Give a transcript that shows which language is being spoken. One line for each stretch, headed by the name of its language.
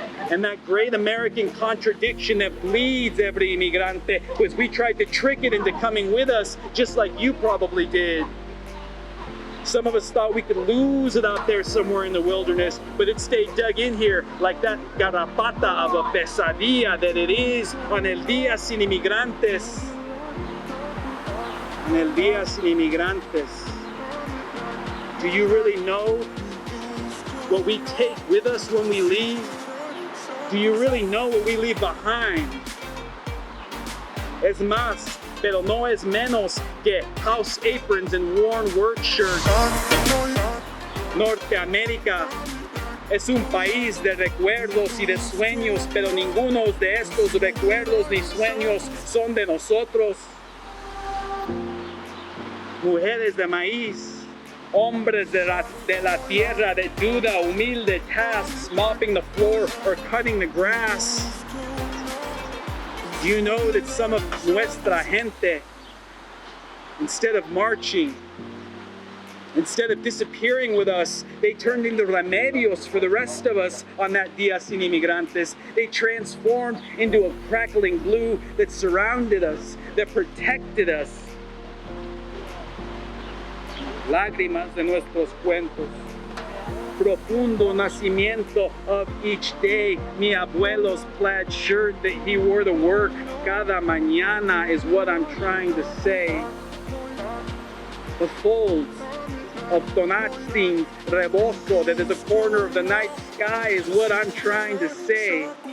English: And that great American contradiction that bleeds every inmigrante was we tried to trick it into coming with us, just like you probably did. Some of us thought we could lose it out there somewhere in the wilderness, but it stayed dug in here like that garrapata of a pesadilla that it is on el Día Sin Inmigrantes. On el Día Sin Inmigrantes. Do you really know what we take with us when we leave? Do you really know what we leave behind?
Spanish: Es más, pero no es menos que
English: house aprons and worn work shirts.
Spanish: Norteamérica es un país de recuerdos y de sueños, pero ninguno de estos recuerdos ni sueños son de nosotros. Mujeres de maíz, hombres de la tierra de duda, humilde
English: tasks, mopping the floor or cutting the grass. Do you know that some of
Spanish: nuestra gente,
English: instead of marching, instead of disappearing with us, they turned into remedios for the rest of us on that Día Sin Inmigrantes. They transformed into a crackling glue that surrounded us, that protected us.
Spanish: Lágrimas de nuestros cuentos. Profundo nacimiento
English: of each day. Mi abuelo's plaid shirt that he wore to work
Spanish: cada mañana
English: is what I'm trying to say. The folds of Tonati's rebozo that is the corner of the night sky is what I'm trying to say.